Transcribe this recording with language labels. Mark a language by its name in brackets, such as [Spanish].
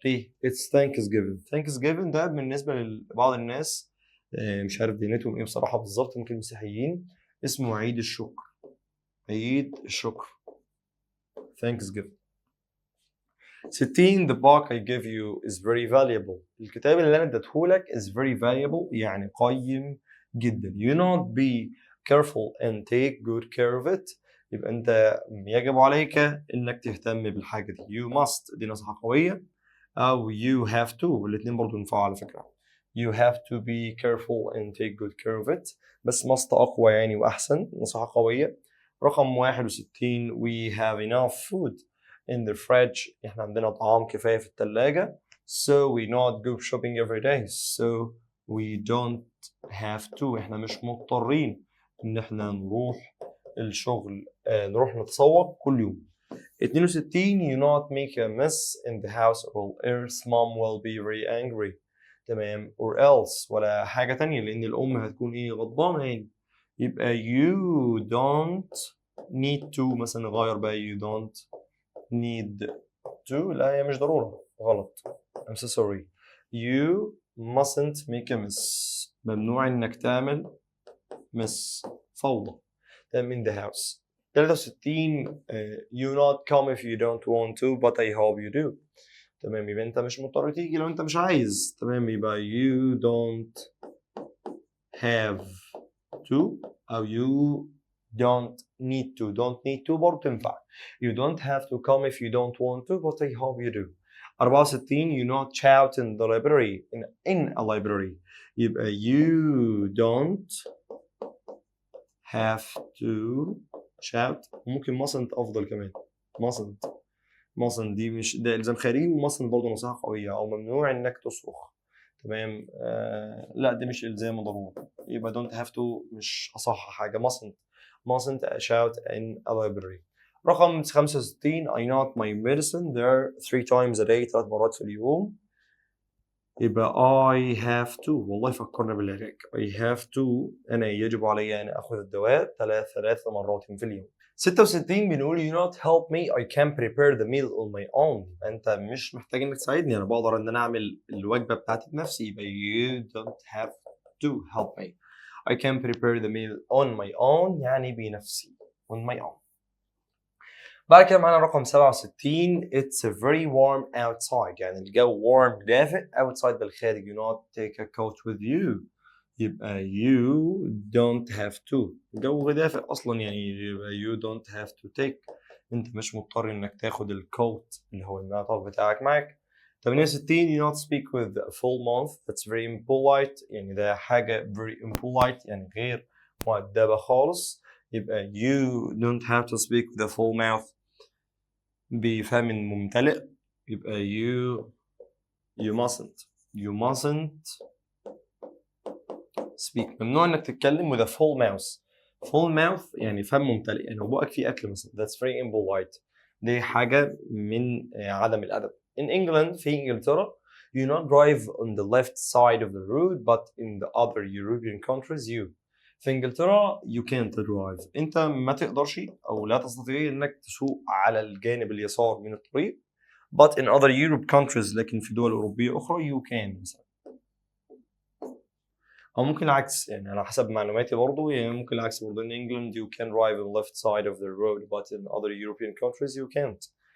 [Arabic] ليه؟ [English] It's Thanksgiving [Arabic] ده بالنسبه لبعض الناس مش عارف دينتهم ايه بصراحه بالظبط، ممكن مسيحيين، اسمه عيد الشكر. عيد الشكر. Thanksgiving. [English] 60 The book I give you is very valuable. [Arabic] الكتاب اللي انا اديتهولك [English] is very valuable [Arabic] يعني قيم جدا. [English] You not be careful and take good care of it. [Arabic] يبقى انت يجب عليك انك تهتم بالحاجه دي. [English] You must [Arabic] دي نصيحه قويه، او [English] you have to [Arabic] الاثنين برضو ينفعوا على فكره. [English] You have to be careful and take good care of it. [Arabic] بس must اقوى يعني واحسن، نصيحه قويه. [English] رقم 61 We have enough food in the fridge. [Arabic] احنا عندنا طعام كفايه في الثلاجه. [English] So we not go shopping every day. So we don't have to. [Arabic] احنا مش مضطرين ان احنا نروح الشغل نروح نتسوق كل يوم. [English] 62 You not make a mess in the house or else mom will be very angry. [Arabic] تمام. [English] or else [Arabic] ولا حاجة تانية لأن الأم هتكون إيه غضبانة يعني. يبقى [English] you don't need to [Arabic] مثلا نغير بقى [English] you don't need to. [Arabic] لا هي مش ضرورة، غلط. [English] I'm so sorry. You mustn't make a mess. [Arabic] ممنوع إنك تعمل [English] miss [Arabic] فوضى. تمام [English] in the house. 63 you not come if you don't want to but I hope you do. [Arabic] تمام يبقى انت مش مضطر تيجي لو انت مش عايز. تمام يبقى [English] you don't have to [Arabic] أو [English] you don't need to. don't need to [Arabic] برضه تنفع. [English] you don't have to come if you don't want to but I hope you do. 64 you not shout in the library in a library. [Arabic] يبقى [English] you don't have to shout. [Arabic] ممكن mustn't أفضل كمان. mustn't دي مش ده إلزام خارجي وmustn't برضه نصيحة قوية أو ممنوع إنك تصرخ. تمام لا دي مش إلزام ضروري. يبقى [English] don't have to [Arabic] مش أصح حاجة. [English] mustn't shout in a library. [Arabic] رقم [English] 65 I not my medicine there 3 times a day [Arabic] 3 مرات في اليوم. يبقى [English] I have to. [Arabic] والله فكرنا بالعلاج. [English] I have to [Arabic] أنا يجب علي أن أخذ الدواء 3 مرات في اليوم. [English] 66 [Arabic] بنقول [English] you not help me I can prepare the meal on my own. [Arabic] أنت مش محتاج إنك تساعدني أنا بقدر إن أنا أعمل الوجبة بتاعتي بنفسي. يبقى [English] you don't have to help me I can prepare the meal on my own [Arabic] يعني بنفسي [English] on my own. [Arabic] بعد كده معانا رقم [English] 67 it's very warm outside [Arabic] يعني الجو [English] warm [Arabic] دافئ [English] outside [Arabic] بالخارج [English] you not take a coat with you. [Arabic] يبقى [English] you don't have to. [Arabic] الجو دافئ أصلا يعني يبقى [English] you don't have to take. [Arabic] أنت مش مضطر إنك تاخد الكوت اللي هو المعطف بتاعك معاك. [English] 68 you not speak with a full mouth that's very impolite [Arabic] يعني ده حاجة [English] very impolite [Arabic] يعني غير مؤدبة خالص. يبقى [English] you don't have to speak with a full mouth [Arabic] بفم ممتلئ. يبقى [English] you mustn't speak. [Arabic] ممنوع انك تتكلم [English] with a full mouth [Arabic] يعني فم ممتلئ يعني بقك فيه اكل مثلا. [English] that's very impolite. [Arabic] دي حاجة من عدم الأدب. [English] in England [Arabic] في إنجلترا [English] you not drive on the left side of the road but in the other European countries you. [Arabic] في إنجلترا [English] you can't drive. [Arabic] أنت ما تقدرش أو لا تستطيع إنك تسوق على الجانب اليسار من الطريق. [English] but in other Europe countries [Arabic] لكن في دول أوروبية أخرى [English] you can [Arabic] مثلا. أو ممكن العكس يعني على حسب معلوماتي برضو يعني ممكن العكس برضو. [English] in England you can drive on the left side of the road but in other European countries you can't.